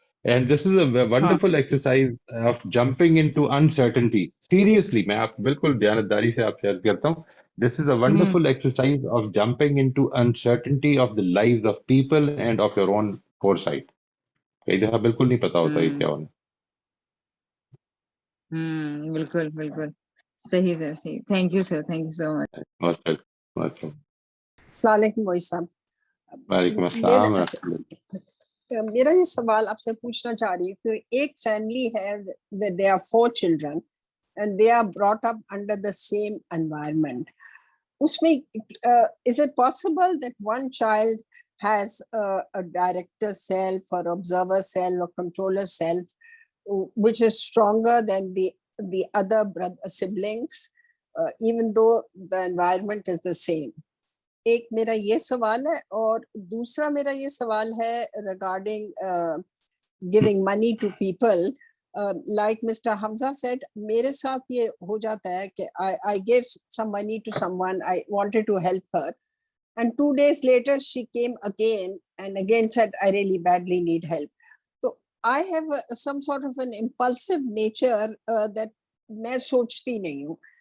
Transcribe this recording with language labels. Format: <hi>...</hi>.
<en>And this is a wonderful exercise of jumping into uncertainty.</en> <ur>Seriously, میں آپ بالکل دیانتداری سے آپ شیئر کرتا ہوں.</ur> <en>This is a wonderful exercise of jumping into uncertainty of the lives of people and of your own foresight.</en> <ur>کئی دفعہ بالکل نہیں پتا ہوتا یہ کیا ہونا. بالکل صحیح سر، صحیح. Thank you sir, thank you so مچ. السلام علیکم وائس صاحب. وعلیکم السلام ورحمۃ اللہ. میرا یہ سوال آپ سے پوچھنا چاہ رہی ہوں کہ ایک فیملی ہے</ur> <en>there are 4 children and they are brought up under the same environment. اس میں is it possible that one child has a director self or observer self or controller self which is stronger than the other siblings even though the environment is the same?</en> <ur>ایک میرا یہ سوال ہے، اور دوسرا میرا یہ سوال ہے</ur> <en>Regarding giving money to people. Like mister Hamza said,</en> <ur>میرے ساتھ یہ ہو جاتا ہے کہ</ur> <en>I gave some money to someone, I wanted to help her, and 2 days later she came again and again said I really badly need help. So I have some sort of an impulsive nature that</en> <ur>میں سوچتی نہیں ہوں.</ur>